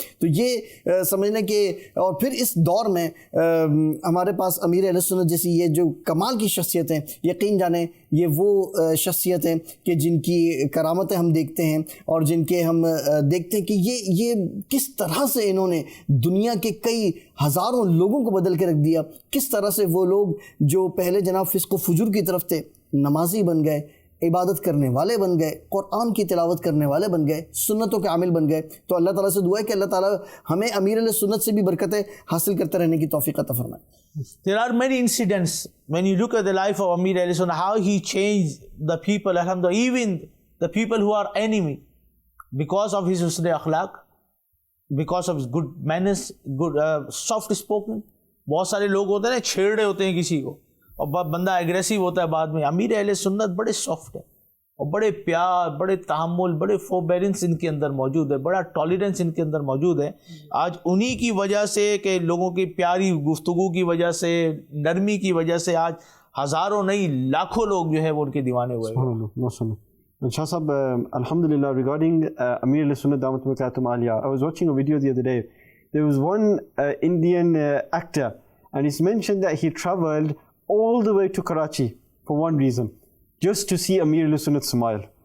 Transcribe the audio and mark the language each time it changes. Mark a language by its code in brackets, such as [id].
[ur] تو یہ سمجھنا کہ, اور پھر اس دور میں ہمارے پاس امیر اہل سنت جیسی یہ جو کمال کی شخصیت ہیں, یقین جانیں یہ وہ شخصیت ہیں کہ جن کی کرامتیں ہم دیکھتے ہیں, اور جن کے ہم دیکھتے ہیں کہ یہ کس طرح سے انہوں نے دنیا کے کئی ہزاروں لوگوں کو بدل کے رکھ دیا. کس طرح سے وہ لوگ جو پہلے جناب فسق و فجور کی طرف تھے, نمازی بن گئے, عبادت کرنے والے بن گئے, قرآن کی تلاوت کرنے والے بن گئے, سنتوں کے عامل بن گئے. تو اللہ تعالیٰ سے دعا ہے کہ اللہ تعالیٰ ہمیں امیر علیہ سنت سے بھی برکتیں حاصل کرتے رہنے کی توفیق عطا فرمائے. [en] There are many incidents when you look at the life of Amir alayhi sunnah, how he changed the people, alhamdulillah, even the people who are enemy, because of his husn akhlaq, because of his good manners, good soft spoken. [ur] بہت سارے لوگ ہوتے ہیں نا چھیڑ رہے ہوتے ہیں کسی کو, اور بندہ ایگریسو ہوتا ہے بعد میں. امیر اہل سنت بڑے سافٹ ہیں, اور بڑے پیار, بڑے تحمل, بڑے فوربیرنس ان کے اندر موجود ہے, بڑا ٹالرنس ان کے اندر موجود ہے. آج انہی کی وجہ سے کہ لوگوں کی پیاری گفتگو کی وجہ سے, نرمی کی وجہ سے, آج ہزاروں نہیں لاکھوں لوگ جو ہے وہ ان کے دیوانے ہوئے. [en] And Shah Sahab, alhamdulillah, regarding Amir al-Sunnah Damat Barakatum Aliyah, I was watching a video the other day. There was one Indian actor, and it's mentioned that he traveled all the way to Karachi for one reason, just to see Amir al-Sunnah smile.